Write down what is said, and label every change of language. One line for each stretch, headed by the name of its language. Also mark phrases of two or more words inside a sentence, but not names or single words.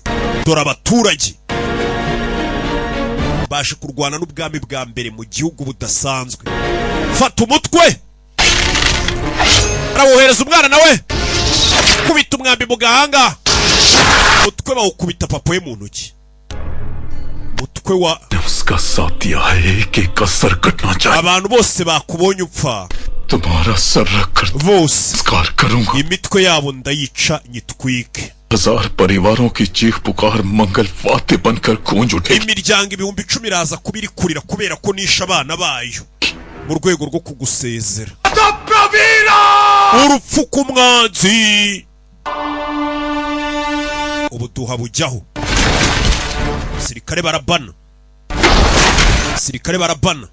Kinyarwanda: Dore abaturage baje kurwana n'ubwami bwa mbere mu gihugu budasanzwe. Fata umutwe arawohereza umwana nawe kubita umwambi mu gahanga. Umutwe bawukubita papa we mu ntoki. Umutwe wa
Hindi: उसका साथ दिया है एक का सर कटना चाहिए.
Kinyarwanda: abantu bose bakubonye upfa
Hindi: तुम्हारा सर रख कर
Kinyarwanda: bose
Hindi: संस्कार करूंगा.
Kinyarwanda: imitwe yabo ndayica nyitwike.
Hindi: 1000 परिवारों की चीख पुकार मंगल वाद्य बनकर गूंज उठेगी.
Kinyarwanda: Imiryango 10,000 iraza kubirikurira kubera ko nisha abana bayo mu rwego rwo kugusezera. Urupfu kumwanzi ubuduha bujyaho. Sirikare barabana. Sirikare barabana.